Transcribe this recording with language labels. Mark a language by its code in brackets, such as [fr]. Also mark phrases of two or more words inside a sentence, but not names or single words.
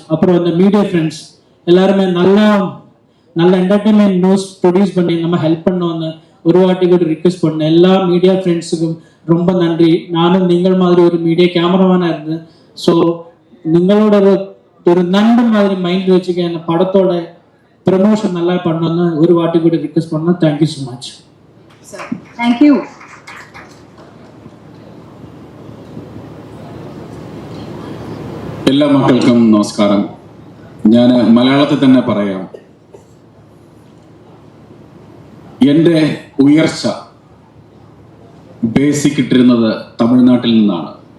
[ta] அப்புறம் இந்த [en] media friends [ta] எல்லாருமே நல்ல [en] entertainment news produce [ta] பண்ணி நம்ம ஹெல்ப் பண்ணோன்னு ஒரு வாட்டி கூட ரிக்வெஸ்ட் பண்ணேன். எல்லா [en] media friendsukkum [ta] ரொம்ப நன்றி. நானும் நீங்கள் மாதிரி ஒரு [en] media cameramanaaga [ta] இருந்தேன். ஸோ நிங்களோட ஒரு நண்பன் மாதிரி மைண்ட் வச்சுக்க இந்த படத்தோட ப்ரமோஷன் நல்லா பண்ணணும்னு ஒரு வாட்டி கூட ரிக்வெஸ்ட் பண்ணோம். [en] thank you so much. thank you. [ml] എല്ലാ മക്കൾക്കും നമസ്കാരം. ഞാൻ മലയാളത്തിൽ തന്നെ പറയാം. എൻ്റെ ഉയർച്ച ബേസിക് ഇട്ടിരുന്നത് തമിഴ്നാട്ടിൽ നിന്നാണ്.